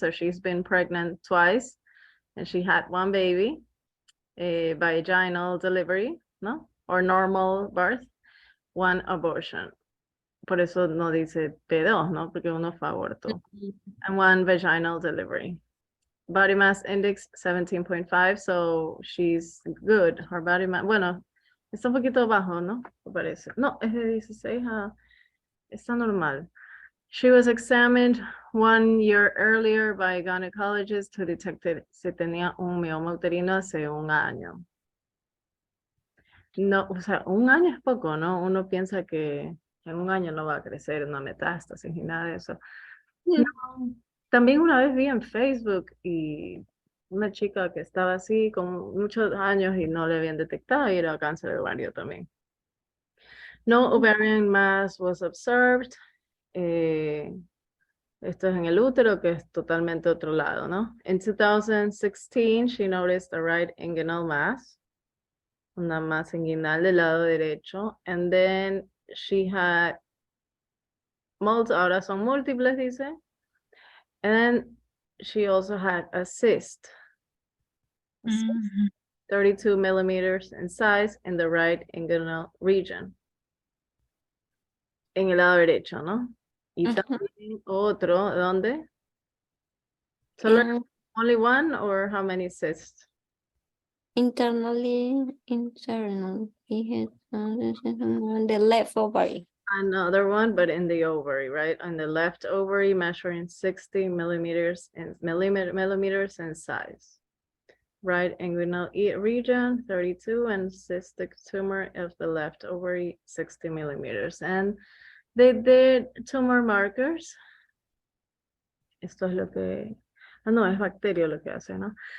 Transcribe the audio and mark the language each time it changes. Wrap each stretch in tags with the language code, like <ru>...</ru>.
<en>So she's been pregnant twice, and she had one baby, vaginal delivery, no? Or normal birth, one abortion.</en> <es>Por eso no dice P2, ¿no? Porque uno fue aborto.</es> <en>And one vaginal delivery. Body mass index 17.5, so she's good. Her body mass,</en> <es>bueno, está un poquito bajo, ¿no? Me parece. No, es de 16, está normal.</es> <en>She was examined 1 year earlier by a gynecologist who detected</en> <es>si tenía un mioma uterino hace un año. No, o sea, un año es poco, ¿no? Uno piensa que en un año no va a crecer una metástasis ni nada de eso. No. También una vez vi en Facebook y una chica que estaba así con muchos años y no le habían detectado y era cáncer de ovario también.</es> <en>No ovarian mass was observed.</en> <es>Esto es en el útero, que es totalmente otro lado, ¿no?</es> <en>In 2016, she noticed a right inguinal mass,</en> <es>una masa inguinal del lado derecho,</es> <en>and then she had</en> <es>ahora son múltiples, dice,</es> <en>and she also had a cyst, 32 millimeters in size in the right inguinal region.</en> <es>En el lado derecho, ¿no? Y también otro, ¿dónde? Solo</es> <en>only one or how many cysts? Internally, internal. He has on the left ovary. Another one, but in the ovary, right? On the left ovary, measuring 60 millimeters in millimeters in size. Right inguinal region, 32, and cystic tumor of the left ovary, 60 millimeters. And they did tumor markers.</en> <es>Esto es lo que, no, es bacteria lo que hace, ¿no?</es>